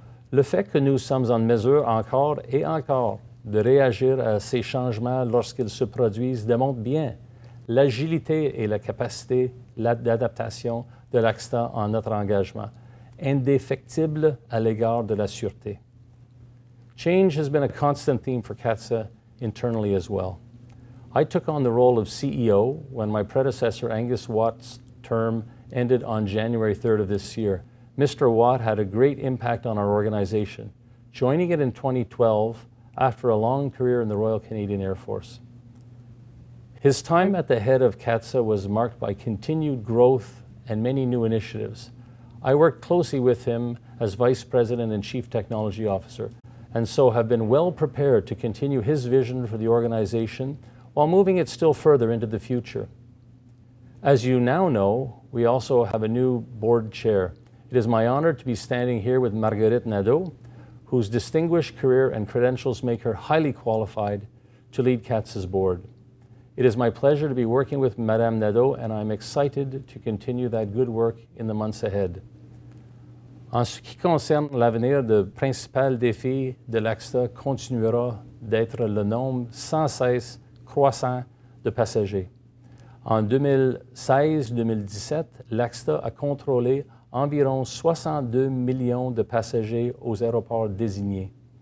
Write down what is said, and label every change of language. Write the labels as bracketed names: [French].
[French] Le fait que nous sommes en mesure encore et encore de réagir à ces changements lorsqu'ils se produisent démontre bien l'agilité et la capacité d'adaptation de l'ACSTA en notre engagement, indéfectible à l'égard de la sûreté. [English] Change has been a constant theme for Catsa internally as well. I took on the role of CEO when my predecessor Angus Watt's term ended on January 3rd of this year. Mr. Watt had a great impact on our organization, joining it in 2012 after a long career in the Royal Canadian Air Force. His time at the head of Catsa was marked by continued growth and many new initiatives. I worked closely with him as Vice President and Chief Technology Officer, and so have been well prepared to continue his vision for the organization while moving it still further into the future. As you now know, we also have a new board chair. It is my honor to be standing here with Marguerite Nadeau, whose distinguished career and credentials make her highly qualified to lead Catsa's board. It is my pleasure to be working with Madame Nadeau, and I'm excited to continue that good work in the months ahead. [French] En ce qui concerne l'avenir, le principal défi de l'ACSTA continuera d'être le nombre sans cesse croissant de passagers. En 2016-2017, l'ACSTA a contrôlé environ 62 millions de passagers aux aéroports désignés.